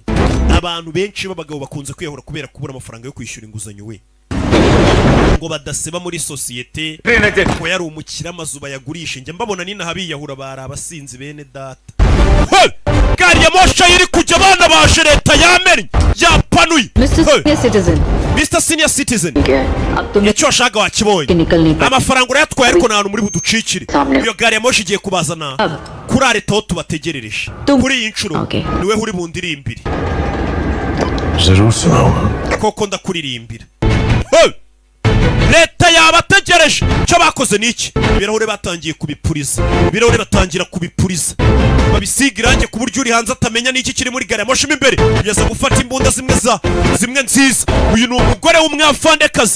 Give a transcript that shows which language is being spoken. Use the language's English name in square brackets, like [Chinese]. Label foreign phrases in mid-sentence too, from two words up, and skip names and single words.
[Kinyarwanda] Abantu benshi b'abagabo bakunze kwiyahura kubera kubura amafaranga yo kwishyura inguzanyo we, ngo badaseba muri societe ko yari umukira amazu bayagurisha. Njye mbabona nina habiyahura bari abasinzi bene data. Gari ya moshi iri kujya abana baje leta yamenye yapanuye. [English] Mr. Senior Citizen. Mr. Senior Citizen. [Hindi] अब तुम [Kinyarwanda] icyo washaka wakibonye. Amafaranga urayatwaye ariko nta hantu muri buducikire. Iyo gari ya moshi igiye kubazana kuri leta aho tubategerereje. Kuri iyi nshuro niwe uri bundirimbire. [Hindi] जरूर सुनाऊंगा. [Kinyarwanda] Koko ndakuririmbira. Leta yabategereje. Cyo bakoze niki? Ibirahure batangiye kubipuriza. Ibirahure batangira kubipuriza. Babisiga irange ku buryo uri hanze atamenya niki kiri muri gari ya moshi imbere. Kugeza gufata imbunda zimwe nziza. Uyu ni umugore w'umwafandekazi.